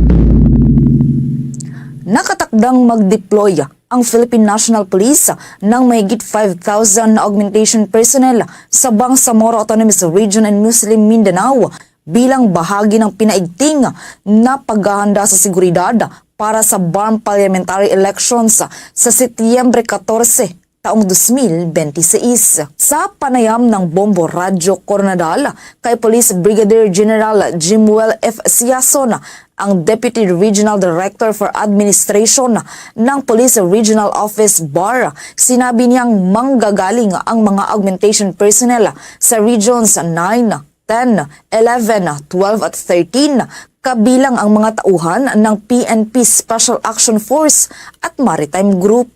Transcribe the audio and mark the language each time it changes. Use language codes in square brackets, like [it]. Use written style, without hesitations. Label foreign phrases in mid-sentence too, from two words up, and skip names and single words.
[tl] Nakatakdang mag-deploy ang Philippine National Police ng mahigit 5,000 na [en] augmentation personnel [tl] sa Bangsamoro Autonomous Region and Muslim Mindanao bilang bahagi ng pinaigting na paghahanda sa seguridad para sa BARM Parliamentary Elections sa Setyembre 14, taong 2026. Sa panayam ng Bombo Radyo Coronadal kay Police Brigadier General Jimuel F. Siason, ang [en] Deputy Regional Director for Administration [tl] ng Police Regional Office BAR, sinabi niyang manggagaling ang mga [en] augmentation personnel [tl] sa Regions 9, 10, 11, 12 at 13, kabilang ang mga tauhan ng PNP Special Action Force at Maritime Group.